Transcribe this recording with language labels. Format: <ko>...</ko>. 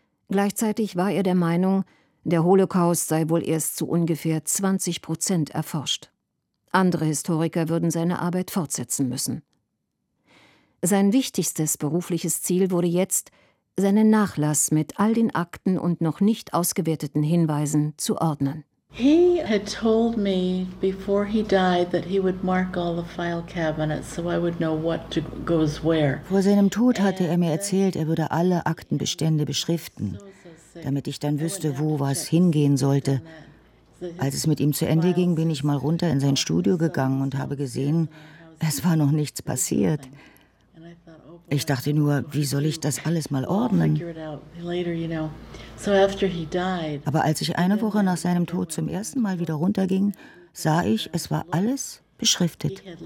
<de>Gleichzeitig war er der Meinung, der Holocaust sei wohl erst zu ungefähr 20% erforscht. Andere Historiker würden seine Arbeit fortsetzen müssen. Sein wichtigstes berufliches Ziel wurde jetzt, seinen Nachlass mit all den Akten und noch nicht ausgewerteten Hinweisen zu ordnen.</de> <en>He had told me before he died that he would mark all the file cabinets so I would know what goes where.</en> <de>Vor seinem Tod hatte er mir erzählt, er würde alle Aktenbestände beschriften, damit ich dann wüsste, wo was hingehen sollte. Als es mit ihm zu Ende ging, bin ich mal runter in sein Studio gegangen und habe gesehen, es war noch nichts passiert. Ich dachte nur, wie soll ich das alles mal ordnen? Aber als ich eine Woche nach seinem Tod zum ersten Mal wieder runterging, sah ich, es war alles beschriftet.</de>